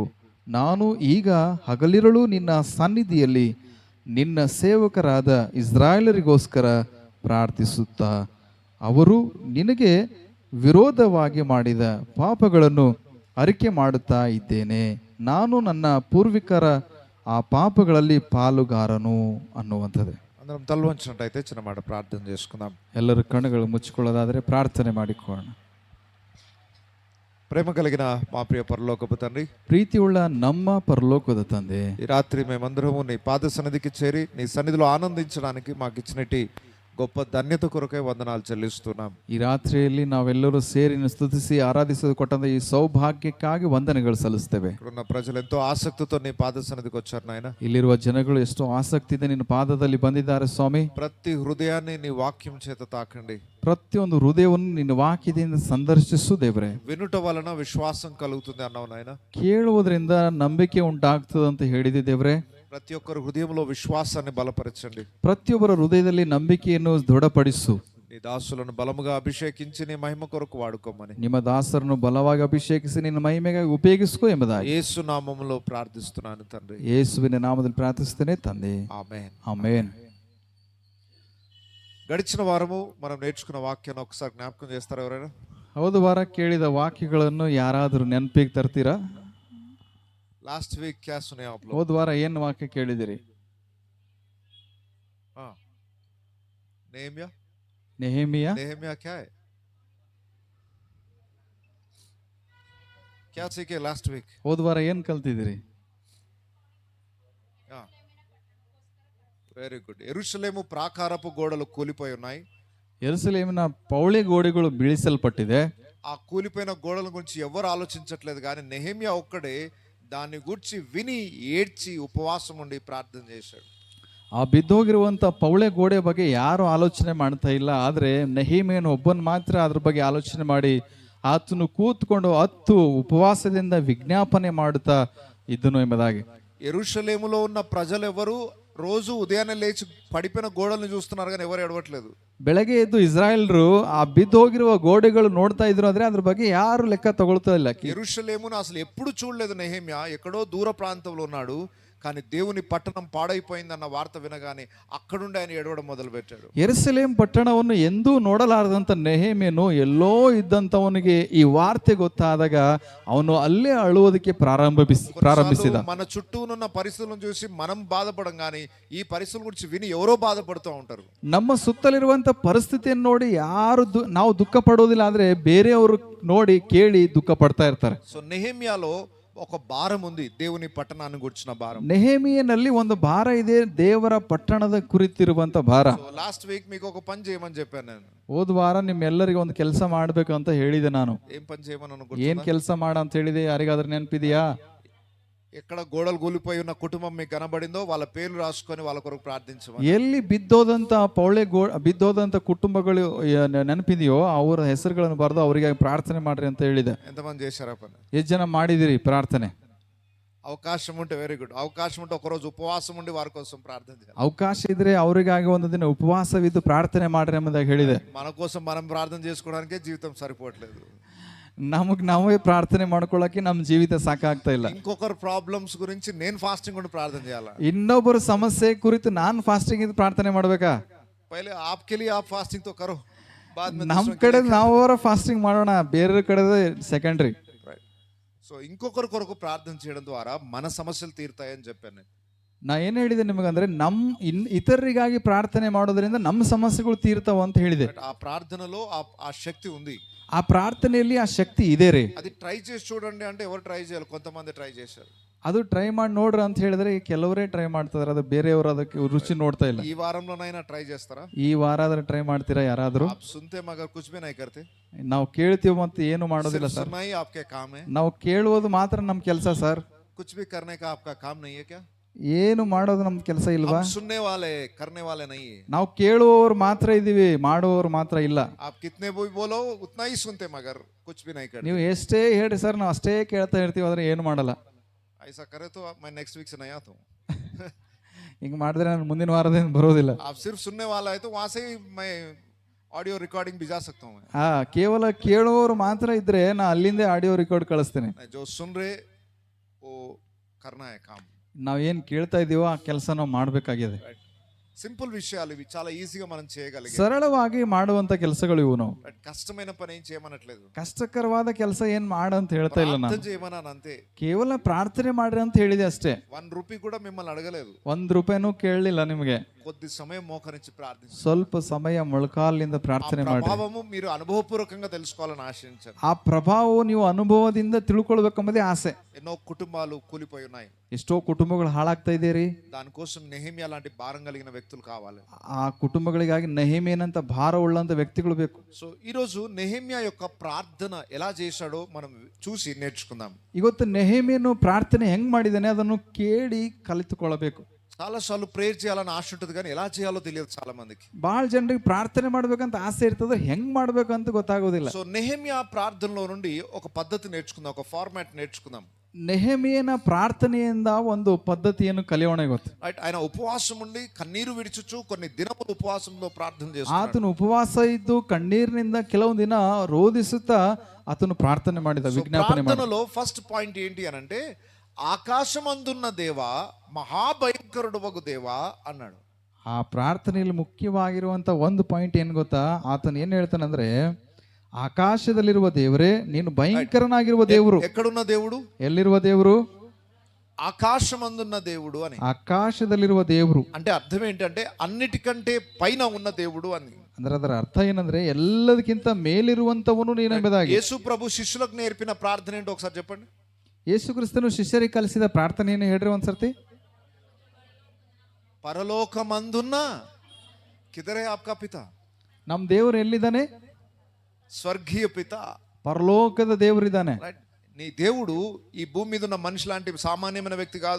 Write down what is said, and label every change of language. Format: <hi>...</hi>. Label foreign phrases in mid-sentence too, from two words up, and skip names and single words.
<kn>ನಾನು ಈಗ ಹಗಲಿರುಳು ನಿನ್ನ ಸನ್ನಿಧಿಯಲ್ಲಿ ನಿನ್ನ ಸೇವಕರಾದ ಇಸ್ರಾಯೇಲರಿಗೋಸ್ಕರ ಪ್ರಾರ್ಥಿಸುತ್ತಾ ಅವರು ನಿನಗೆ ವಿರೋಧವಾಗಿ ಮಾಡಿದ ಪಾಪಗಳನ್ನು ಅರಿಕೆ ಮಾಡುತ್ತಾ ಇದ್ದೇನೆ. ನಾನು ನನ್ನ ಪೂರ್ವಿಕರ ಆ ಪಾಪಗಳಲ್ಲಿ ಪಾಲುಗಾರನು ಅನ್ನುವಂಥದ್ದು.</kn> <te>అందరం తల వంచినట్టయితే చిన్న మాట ప్రార్థన చేసుకుందాం.</te> <kn>ಎಲ್ಲರೂ ಕಣ್ಣುಗಳು ಮುಚ್ಚಿಕೊಳ್ಳೋದಾದರೆ ಪ್ರಾರ್ಥನೆ ಮಾಡಿಕೊಳ್ಳೋಣ.</kn> <te>ప్రేమ కలిగిన మా ప్రియ పరలోకపు తండ్రి,</te> <kn>ಪ್ರೀತಿಯುಳ್ಳ ನಮ್ಮ ಪರಲೋಕದ ತಂದೆ,</kn> <te>ఈ రాత్రి మేమందరము నీ పాద సన్నిధికి చేరి నీ సన్నిధిలో ఆనందించడానికి మాకు ఇచ్చినట్టి గొప్ప ధన్యత కొరకే వందనాలు చెల్లిస్తున్నాం.</te> <kn>ಈ ರಾತ್ರಿಯಲ್ಲಿ ನಾವೆಲ್ಲರೂ ಸೇರಿ ಸ್ತುತಿಸಿ ಆರಾಧಿಸಲು ಕೊಟ್ಟಂತ ಈ ಸೌಭಾಗ್ಯಕ್ಕಾಗಿ ವಂದನೆಗಳು ಸಲ್ಲಿಸ್ತೇವೆ.</kn> <te>ఇక్కడున్న ప్రజలు ఎంతో ఆసక్తితో నీ పాద సన్నిధికి వచ్చారు నాయన.</te> <kn>ಇಲ್ಲಿರುವ ಜನಗಳು ಎಷ್ಟೋ ಆಸಕ್ತಿಯಿಂದ ನಿನ್ನ ಪಾದದಲ್ಲಿ ಬಂದಿದ್ದಾರೆ ಸ್ವಾಮಿ.</kn> <te>ప్రతి హృదయాన్ని నీ వాక్యం చేత తాకండి.</te> <kn>ಪ್ರತಿಯೊಂದು ಹೃದಯವನ್ನು ನಿನ್ನ ವಾಕ್ಯದಿಂದ ಸಂದರ್ಶಿಸು ದೇವರೇ.</kn> <te>వినుట వలన విశ్వాసం కలుగుతుంది అన్నావు నాయన.</te> <kn>ಕೇಳುವುದರಿಂದ ನಂಬಿಕೆ ಉಂಟಾಗ್ತದಂತ ಹೇಳಿದೆ ದೇವರೇ.</kn> <te>ప్రతి ఒక్కరి హృదయంలో విశ్వాసాన్ని బలపరచండి.</te> <kn>ಪ್ರತಿಯೊಬ್ಬರ ಹೃದಯದಲ್ಲಿ ನಂಬಿಕೆಯನ್ನು ದೃಢಪಡಿಸು.</kn> <te>నీ దాసులను బలముగా అభిషేకించి నీ మహిమ కొరకు వాడుకోమని,</te> <kn>ನಿಮ್ಮ ದಾಸರನ್ನು ಬಲವಾಗಿ ಅಭಿಷೇಕಿಸಿ ನಿನ್ನ ಮಹಿಮೆಗಾಗಿ ಉಪಯೋಗಿಸಿಕೋ ಎಂಬುದಾಗಿ</kn> <te>యేసు నామములో ప్రార్థిస్తున్నాను తండ్రి.</te> <kn>ಯೇಸುವಿನ ನಾಮದಲ್ಲಿ ಪ್ರಾರ್ಥಿಸುತ್ತೇನೆ ತಂದೆ,</kn> <te>ఆమేన్.</te> <kn>ಆಮೆನ್.</kn> <te>గడిచిన వారము మనం నేర్చుకున్న వాక్యాన్ని ఒకసారి జ్ఞాపకం చేస్తారా ఎవరైనా?</te> <kn>ಹೌದು, ವಾರ ಕೇಳಿದ ವಾಕ್ಯಗಳನ್ನು ಯಾರಾದರೂ ನೆನಪಿಗೆ ತರ್ತೀರಾ?</kn> <en>last week</en> <hi>क्या सुने आप लोग?</hi> <kn>ಹೋದ ವಾರ ಏನು ವಾಕ್ಯ ಕೇಳಿದಿರಿ?</kn> <hi>हाँ, नेहमिया.</hi> <kn>ನೆಹೆಮೀಯ.</kn> <hi>नेहमिया क्या है? क्या सीखे</hi> <en>last week?</en> <kn>ಹೋದ ವಾರ ಏನು ಕಲ್ತಿದಿರಿ?</kn> <en>very good.</en> <te>యెరూషలేము ప్రాకారపు గోడలు కూలిపోయి ఉన్నాయి.</te> <kn>ಯೆರೂಸಲೇಮಿನ ಪೌಳಿ ಗೋಡೆಗಳು ಬೀಳಿಸಲ್ಪಟ್ಟಿದೆ.</kn> <te>ఆ కూలిపోయిన గోడల గురించి ఎవరు ఆలోచించట్లేదు, కానీ నెహెమ్యా ఒక్కడే దాన్ని గురించి విని ఏడ్చి ఉపవాసం ఉండి ప్రార్థన చేశాడు.</te> <kn>ಆ ಬಿದ್ದೋಗಿರುವಂಥ ಪೌಳೆ ಗೋಡೆ ಬಗ್ಗೆ ಯಾರು ಆಲೋಚನೆ ಮಾಡ್ತಾ ಇಲ್ಲ. ಆದರೆ ನೆಹೆಮೀಯನು ಒಬ್ಬನು ಮಾತ್ರ ಅದ್ರ ಬಗ್ಗೆ ಆಲೋಚನೆ ಮಾಡಿ ಆತನು ಕೂತ್ಕೊಂಡು ಉಪವಾಸದಿಂದ ವಿಜ್ಞಾಪನೆ ಮಾಡುತ್ತಾ ಇದ್ದನು ಎಂಬುದಾಗಿ.</kn> <te>యెరూషలేములో ఉన్న ప్రజలెవరు రోజు ఉదయాన్నే లేచి పడిపోయిన గోడలను చూస్తున్నారు, కానీ ఎవరు ఎడవట్లేదు.</te> <kn>ಬೆಳಗ್ಗೆ ಎದ್ದು ಇಸ್ರಾಯೇಲ್ರು ಆ ಬಿದ್ದೋಗಿರುವ ಗೋಡೆಗಳು ನೋಡ್ತಾ ಇದ್ರು, ಆದ್ರೆ ಅದ್ರ ಬಗ್ಗೆ ಯಾರು ಲೆಕ್ಕ ತಗೊಳ್ತಾ ಇಲ್ಲ.</kn> <te>యెరూషలేమును అసలు ఎప్పుడు చూడలేదు నెహెమ్యా. ఎక్కడో దూర ప్రాంతంలో ఉన్నాడు, కానీ దేవుని పట్టణం పాడైపోయిందన్న వార్త వినగానే అక్కడుండి ఆయన ఏడవడం మొదలు పెట్టాడు.</te> <kn>ಯೆರೂಸಲೇಮ್ ಪಟ್ಟಣವನ್ನು ಎಂದೂ ನೋಡಲಾರದಂತ ನೆಹೆಮೀಯನು ಎಲ್ಲೋ ಇದ್ದಂಥವನಿಗೆ ಈ ವಾರ್ತೆ ಗೊತ್ತಾದಾಗ ಅವನು ಅಲ್ಲೇ ಅಳುವುದಕ್ಕೆ ಪ್ರಾರಂಭಿಸಿದ.</kn> <te>మన చుట్టూ ఉన్న పరిస్థితులను చూసి మనం బాధపడం, కానీ ఈ పరిస్థితుల గురించి విని ఎవరో బాధపడుతూ ఉంటారు.</te> <kn>ನಮ್ಮ ಸುತ್ತಲಿರುವಂತ ಪರಿಸ್ಥಿತಿಯನ್ನು ನೋಡಿ ಯಾರು ನಾವು ದುಃಖ ಪಡೋದಿಲ್ಲ, ಆದ್ರೆ ಬೇರೆಯವರು ನೋಡಿ ಕೇಳಿ ದುಃಖ ಪಡ್ತಾ ಇರ್ತಾರೆ.</kn> <te>సో నెహెమ్యాలో ఒక భారం ఉంది, దేవుని పట్టణాన్ని గురించిన భారం.</te> <kn>ನೆಹೆಮೀಯನಲ್ಲಿ ಒಂದು ಭಾರ ಇದೆ, ದೇವರ ಪಟ್ಟಣದ ಕುರಿತಿರುವಂತ ಭಾರ.</kn> <en>last week</en> <te>మీకు ఒక పని చేయమని చెప్పాను నేను.</te> <kn>ಹೋದ ವಾರ ನಿಮ್ಮೆಲ್ಲರಿಗೂ ಒಂದು ಕೆಲಸ ಮಾಡ್ಬೇಕು ಅಂತ ಹೇಳಿದೆ ನಾನು.</kn> <te>ఏం పని చేయమని</te> <kn>ಏನ್ ಕೆಲಸ ಮಾಡ ಅಂತ ಹೇಳಿದೆ? ಯಾರಿಗಾದ್ರೂ ನೆನಪಿದೆಯಾ?</kn> <te>ఎక్కడ గోడలు కూలిపోయి ఉన్న కుటుంబం మీకు కనబడిందో వాళ్ళ పేర్లు రాసుకొని వాళ్ళ కొరకు ప్రార్థించమని.</te> <kn>ಎಲ್ಲಿ ಬಿದ್ದೋದಂತ ಕುಟುಂಬಗಳು ನೆನಪಿದೆಯೋ ಅವರ ಹೆಸರುಗಳನ್ನು ಬರೆದು ಅವರಿಗೆ ಪ್ರಾರ್ಥನೆ ಮಾಡ್ರಿ ಅಂತ ಹೇಳಿದೆ.</kn> <te>ఎంతమంది చేశారా పని?</te> <kn>ಎಷ್ಟು ಜನ ಮಾಡಿದಿರಿ ಪ್ರಾರ್ಥನೆ?</kn> <te>అవకాశం ఉంటే</te> <en>very good.</en> <te>అవకాశం ఉంటే ఒకరోజు ఉపవాసం ఉండి వారి కోసం ప్రార్థన చేయాలి.</te> <kn>ಅವಕಾಶ ಇದ್ರೆ ಅವರಿಗಾಗಿ ಒಂದು ದಿನ ಉಪವಾಸವಿದ್ದು ಪ್ರಾರ್ಥನೆ ಮಾಡ್ರಿ ಎಂಬುದಾಗಿ ಹೇಳಿದೆ.</kn> <te>మన కోసం మనం ప్రార్థన చేసుకోవడానికే జీవితం సరిపోవట్లేదు.</te> <kn>ನಾವೇ ಪ್ರಾರ್ಥನೆ ಮಾಡ್ಕೊಳ್ಳಕ್ಕೆ ನಮ್ಮ ಜೀವಿತ ಸಾಕಾಗ್ತಾ ಇಲ್ಲ.</kn> <te>ఇంకొకరు ప్రాబ్లమ్స్ గురించి నేను ఫాస్టింగ్ ఉండి ప్రార్థన చేయాలా?</te> <kn>ಇನ್ನೊಬ್ಬರ ಸಮಸ್ಯೆ ಕುರಿತು ನಾನು ಫಾಸ್ಟಿಂಗ್ ಇದ್ದು ಪ್ರಾರ್ಥನೆ ಮಾಡ್ಬೇಕಾ?</kn> <hi>पहले आपके लिए आप फास्टिंग तो करो, बाद में</hi> <kn>ನಮ್ಮ ಕಡೆ ನಾವು ಫಾಸ್ಟಿಂಗ್ ಮಾಡೋಣ, ಬೇರೆ ಕಡೆ ಸೆಕೆಂಡ್ರಿ.</kn> <te>సో ఇంకొకరి కొరకు ప్రార్థన చేయడం ద్వారా మన సమస్యలు తీరుతాయని చెప్పాను నేను.</te> <kn>ನಾ ಏನು ಹೇಳಿದೆ ನಿಮಗಂದ್ರೆ ಇತರರಿಗಾಗಿ ಪ್ರಾರ್ಥನೆ ಮಾಡೋದ್ರಿಂದ ನಮ್ಮ ಸಮಸ್ಯೆಗಳು ತೀರ್ತಾವ ಅಂತ ಹೇಳಿದೆ.</kn> <te>ఆ ప్రార్థనలో ఆ శక్తి ఉంది.</te> <kn>ಆ ಪ್ರಾರ್ಥನೆಯಲ್ಲಿ ಆ ಶಕ್ತಿ ಇದೆ ರೀ.</kn> <te>అది ట్రై చేసి చూడండి అంటే ఎవరు ట్రై చేయాలి, కొంతమంది ట్రై చేశారు.</te> <kn>ಅದು ಟ್ರೈ ಮಾಡಿ ನೋಡ್ರಿ ಅಂತ ಹೇಳಿದ್ರೆ ಕೆಲವರೇ ಟ್ರೈ ಮಾಡ್ತಾರೆ, ಅದು ಬೇರೆಯವರು ಅದಕ್ಕೆ ರುಚಿ ನೋಡ್ತಾ ಇಲ್ಲ.</kn> <te>ఈ వారంలోనైనా ట్రೈ చేస్తారా?</te> <kn>ಈ ವಾರ ಆದ್ರೆ ಟ್ರೈ ಮಾಡ್ತೀರಾ ಯಾರಾದ್ರೂ?</kn> <hi>आप सुनते मगर कुछ भी नहीं करते.</hi> <kn>ನಾವು ಕೇಳ್ತೀವಿ ಮತ್ತೆ ಏನು ಮಾಡೋದಿಲ್ಲ ಸರ್.</kn> <hi>सुनना ही आपके काम है.</hi> <kn>ನಾವು ಕೇಳುವುದು ಮಾತ್ರ ನಮ್ಮ ಕೆಲಸ ಸರ್.</kn> <hi>कुछ भी करने का आपका काम नहीं है क्या?</hi> <kn>ಏನು ಮಾಡೋದು ನಮ್ ಕೆಲಸ ಇಲ್ವಾ?</kn> <hi>हम सुनने वाले करने वाले नहीं है.</hi> <kn>ನಾವು ಕೇಳುವವರು ಮಾತ್ರ ಇದೀವಿ, ಮಾಡುವವರು ಮಾತ್ರ ಇಲ್ಲ.</kn> <hi>आप कितने भी बोलो उतना ही सुनते मगर कुछ भी नहीं करते.</hi> <kn>ನೀವು ಎಷ್ಟೇ ಹೇಳಿ ಸರ್ ನಾವು ಅಷ್ಟೇ ಕೇಳ್ತಾ ಇರ್ತೀವಿ, ಆದ್ರೆ ಏನು ಮಾಡಲ್ಲ.</kn> <hi>ऐसा करे तो मैं</hi> <en>next week</en> <hi>से नहीं आता हूँ.</hi> <kn>ಹಿಂಗ್ ಮಾಡಿದ್ರೆ ನಾನು ಮುಂದಿನ ವಾರದಿಂದ ಬರೋದಿಲ್ಲ.</kn> <hi>आप सिर्फ सुनने वाला है तो वहां से ही मैं</hi> <en>audio recording</en> <hi>भिजा सकता हूँ.</hi> <kn>ಕೇವಲ ಕೇಳುವವರು ಮಾತ್ರ ಇದ್ರೆ ನಾ ಅಲ್ಲಿಂದ</kn> <en>audio record</en> <kn>ಕಳಿಸ್ತೇನೆ.</kn> <hi>जो सुन रहे वो करना है काम.</hi> <kn>ನಾವ್ ಏನ್ ಕೇಳ್ತಾ ಇದೀವೋ ಆ ಕೆಲಸ ನಾವು ಮಾಡ್ಬೇಕಾಗಿದೆ.</kn> <te>సింపుల్ విషయాలు ఇవి, చాలా ఈజీగా మనం చేయగలిగే</te> <kn>ಸರಳವಾಗಿ ಮಾಡುವಂತ ಕೆಲಸಗಳು ಇವು. ನಾವು</kn> <te>కష్టమైన పని ఏం చేయమనట్లేదు,</te> <kn>ಕಷ್ಟಕರವಾದ ಕೆಲಸ ಏನ್ ಮಾಡ ಅಂತ ಹೇಳ್ತಾ ಇಲ್ಲ ನಾನು.</kn> <te>చేయమన్నాను అంతే.</te> <kn>ಕೇವಲ ಪ್ರಾರ್ಥನೆ ಮಾಡ್ರಿ ಅಂತ ಹೇಳಿದೆ ಅಷ್ಟೇ.</kn> <te>₹1 కూడా మిమ్మల్ని అడగలేదు,</te> <kn>₹1 ಕೇಳಲಿಲ್ಲ ನಿಮಗೆ.</kn> <te>కొద్ది సమయం మోకరించి ప్రార్థించండి.</te> <kn>ಸ್ವಲ್ಪ ಸಮಯ ಮೊಳಕಾಲಿನಿಂದ ಪ್ರಾರ್ಥನೆ ಮಾಡಿ.</kn> <te>ప్రభావము మీరు అనుభవపూర్వకంగా తెలుసుకోవాలని ఆశించండి.</te> <kn>ಆ ಪ್ರಭಾವವು ನೀವು ಅನುಭವದಿಂದ ತಿಳ್ಕೊಳ್ಬೇಕೆಂಬುದೇ ಆಸೆ.</kn> <te>ఎన్నో కుటుంబాలు కూలిపోయి ఉన్నాయి,</te> <kn>ಎಷ್ಟೋ ಕುಟುಂಬಗಳು ಹಾಳಾಗ್ತಾ ಇದೀರಿ.</kn> <te>దానికోసం నెహెమ్యా లాంటి భారం కలిగిన వ్యక్తులు కావాలి.</te> <kn>ಆ ಕುಟುಂಬಗಳಿಗಾಗಿ ನೆಹೆಮೀಯನಂತ ಭಾರವುಳ್ಳಂತ ವ್ಯಕ್ತಿಗಳು ಬೇಕು.</kn> <te>సో ఈ రోజు నెహెమ్యా యొక్క ప్రార్థన ఎలా చేశాడో మనం చూసి నేర్చుకుందాం.</te> <kn>ಇವತ್ತು ನೆಹೆಮೀಯನು ಪ್ರಾರ್ಥನೆ ಹೆಂಗ್ ಮಾಡಿದಾನೆ ಅದನ್ನು ಕೇಳಿ ಕಲಿತುಕೊಳ್ಳಬೇಕು.</kn> <te>చాలా సార్లు ప్రేయర్ చేయాలని ఆశ ఉంటుంది కానీ ఎలా చేయాలో తెలియదు చాలా మందికి.</te> <kn>ಬಹಳ ಜನರಿಗೆ ಪ್ರಾರ್ಥನೆ ಮಾಡ್ಬೇಕಂತ ಆಸೆ ಇರ್ತದೆ, ಹೆಂಗ್ ಮಾಡ್ಬೇಕಂತ ಗೊತ್ತಾಗೋದಿಲ್ಲ.</kn> <te>సో నెహెమ్యా ప్రార్థనలో నుండి ఒక పద్ధతి నేర్చుకుందాం, ఒక ఫార్మాట్ నేర్చుకుందాం.</te> <kn>ನೆಹೆಮೀಯನ ಪ್ರಾರ್ಥನೆಯಿಂದ ಒಂದು ಪದ್ಧತಿಯನ್ನು ಕಲಿಯೋಣ ಇವತ್ತು.</kn> <te>ఆయన ఉపవాసం ఉండి కన్నీరు విడిచుచు కొన్ని దినములు ఉపవాసంలో ప్రార్థన చేస్తున్నాడు.</te> <kn>ಆತನು ಉಪವಾಸ ಇದ್ದು ಕಣ್ಣೀರಿನಿಂದ ಕೆಲವು ದಿನ ರೋಧಿಸುತ್ತಾ ಆತನು ಪ್ರಾರ್ಥನೆ ಮಾಡಿದ, ವಿಜ್ಞಾಪನೆ ಮಾಡಿದ.</kn> <te>ప్రార్థనలో</te> <en>first point</en> <te>ఏంటి అని అంటే ఆకాశమందున్న దేవా మహాభయంకరుడు వగు దేవా అన్నాడు.</te> <kn>ಆ ಪ್ರಾರ್ಥನೆಯಲ್ಲಿ ಮುಖ್ಯವಾಗಿರುವಂತ ಒಂದು ಪಾಯಿಂಟ್ ಏನ್ ಗೊತ್ತಾ? ಆತನು ಏನ್ ಹೇಳ್ತಾನಂದ್ರೆ, ಆಕಾಶದಲ್ಲಿರುವ ದೇವರೇ ನೀನು ಭಯಂಕರನಾಗಿರುವ ದೇವರು.</kn> <te>ఎక్కడున్న దేవుడు?</te> <kn>ಎಲ್ಲಿರುವ ದೇವರು?</kn> <te>ఆకాశమందున్న దేవుడు అని.</te> <kn>ಆಕಾಶದಲ್ಲಿರುವ ದೇವರು</kn> <te>అంటే అర్థం ఏంటంటే అన్నిటికంటే పైన ఉన్న దేవుడు అని.</te> <kn>ಅಂದ್ರೆ ಅದರ ಅರ್ಥ ಏನಂದ್ರೆ ಎಲ್ಲದಕ್ಕಿಂತ ಮೇಲಿರುವಂತವನು ನೀನೆಂಬುದಾಗಿ.</kn> <te>యేసు ప్రభు శిష్యులకు నేర్పిన ప్రార్థన ఏంటో ఒకసారి చెప్పండి.</te> <kn>ಯೇಸು ಕ್ರಿಸ್ತನು ಶಿಷ್ಯರಿಗೆ ಕಲಿಸಿದ ಪ್ರಾರ್ಥನೆಯನ್ನು ಹೇಳ್ರಿ ಒಂದ್ಸರ್ತಿ.</kn> <te>పరలోకమందున్న</te> <hi>किधर है आपका पिता,</hi> <kn>ನಮ್ ದೇವರು ಎಲ್ಲಿದ್ದಾನೆ?</kn> <te>స్వర్గీయ పిత,</te> <kn>ಪರಲೋಕದ ದೇವರಿದ್ದಾನೆ.</kn> <te>నీ దేవుడు ఈ భూమి మీద ఉన్న మనిషి లాంటి సామాన్యమైన వ్యక్తి కాదు.</te>